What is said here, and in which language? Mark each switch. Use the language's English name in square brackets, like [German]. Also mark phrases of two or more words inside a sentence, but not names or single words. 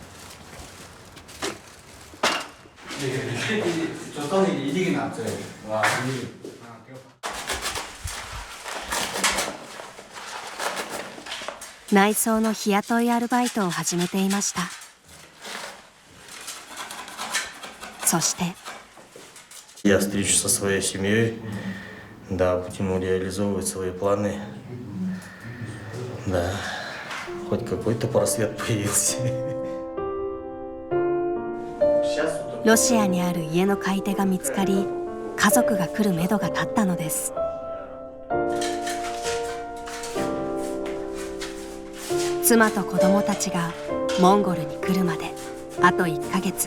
[Japanese] 内装の日雇いアルバイトを始めていました。そして。 [Russian] Я встречусь со своей семьей, да, будем реализовывать свои планы. Да, хоть какой-то просвет появился. [Japanese] ロシアにある家の買い手が見つかり、家族が来るめどが立ったのです。妻と子供たちがモンゴルに来るまであと1ヶ月。